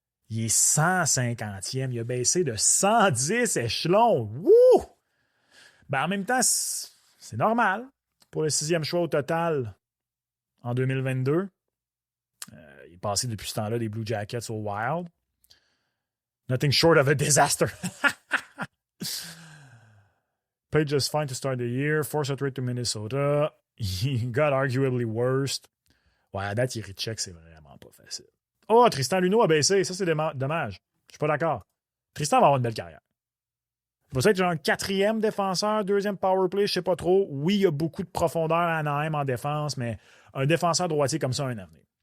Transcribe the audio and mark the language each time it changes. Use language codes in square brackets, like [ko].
[fr] Il est 150e. Il a baissé de 110 échelons. Wouh! En même temps, c'est normal. Pour le 6e choix au total en 2022. Il est passé depuis ce temps-là des Blue Jackets au Wild. [en] Nothing short of a disaster. Played just fine to start the year. Forced a trade to Minnesota. He got arguably worst. [fr] Ouais, à date, Jiricek, c'est vraiment pas facile. Oh, Tristan Luneau a baissé. Ça, c'est dommage. Je suis pas d'accord. Tristan va avoir une belle carrière. Il va être genre 4e défenseur, 2e power play, je sais pas trop. Oui, il y a beaucoup de profondeur à Anaheim en défense, mais un défenseur droitier comme ça a un avenir.